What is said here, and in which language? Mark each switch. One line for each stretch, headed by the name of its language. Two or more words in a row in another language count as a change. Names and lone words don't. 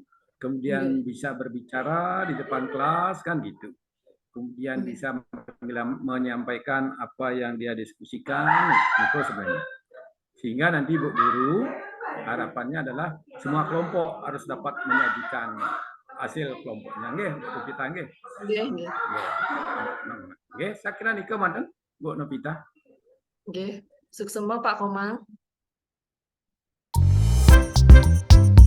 Indonesian: Kemudian bisa berbicara di depan kelas kan gitu. Kemudian bisa menyampaikan apa yang dia diskusikan itu sebenarnya. Sehingga nanti Bu Guru harapannya adalah semua kelompok harus dapat menyajikan hasil kelompoknya.
Balinese: Nggih, Bu Novita nggih. Nggih, nggih. Nggih,
Indonesian: saya kira
Balinese: nika manten Bu Novita. Nggih. Suksema Pak Komang.